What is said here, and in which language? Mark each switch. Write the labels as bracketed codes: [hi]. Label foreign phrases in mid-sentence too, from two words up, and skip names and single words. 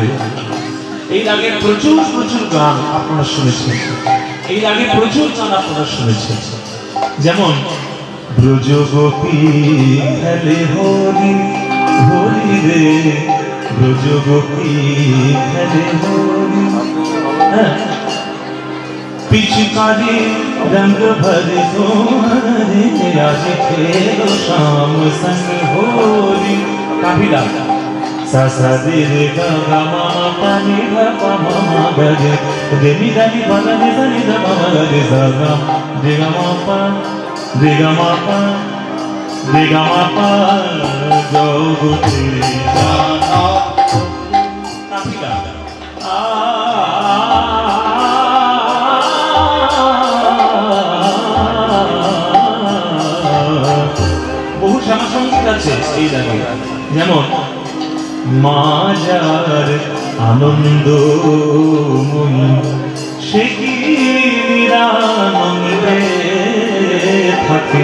[bn] এই রাগের প্রচুর প্রচুর গান আপনারা শুনেছেন, এই রাগে প্রচুর গান আপনারা শুনেছেন। যেমন ব্রজ গোপী খেলে হরি হরি রে, ব্রজ গোপী খেলে হরি, [hi] पिचकारी रंग भर तुम्हारे आज खेलो शाम संग होली। काफिला सा सा दे रे गा गा मा पा नि धा पा मा मा गा रे रे नि धा नि पा गा नि धा नि धा पा मा गा रे सा गा रे गा मा पा रे गा मा पा रे गा मा पा जोगुते जाना। [bn] काफिला সঙ্গীত আছে এই রাগে। যেমন মাজার আনন্দময়ী সে কি নিরানন্দে থাকে।